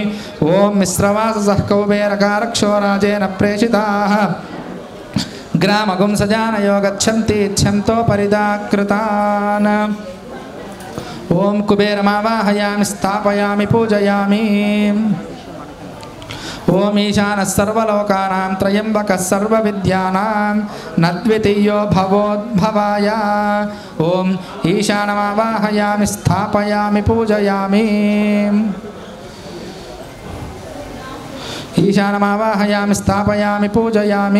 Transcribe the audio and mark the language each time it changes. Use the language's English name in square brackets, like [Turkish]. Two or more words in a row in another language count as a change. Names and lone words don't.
[Sanskrit] ओम मिश्रवाससः कौबेरकारक्षोराजेन प्रेषिताः ग्रामगुं सजानयो गच्छन्ति इच्छन्तो परिदाकृतान्। ओम कुबेरमावाहयामि स्थापयामि पूजयामि। ఓం ఈశానः సర్వలోకానాం త్రయంబకः సర్వవిద్యానాం నద్వితీయో భవోద్భవాయ. ఓం ఈశానమావాహయామి స్థాపయామి పూజయామి. ఈశానమావాహయామి స్థాపయామి పూజయామి.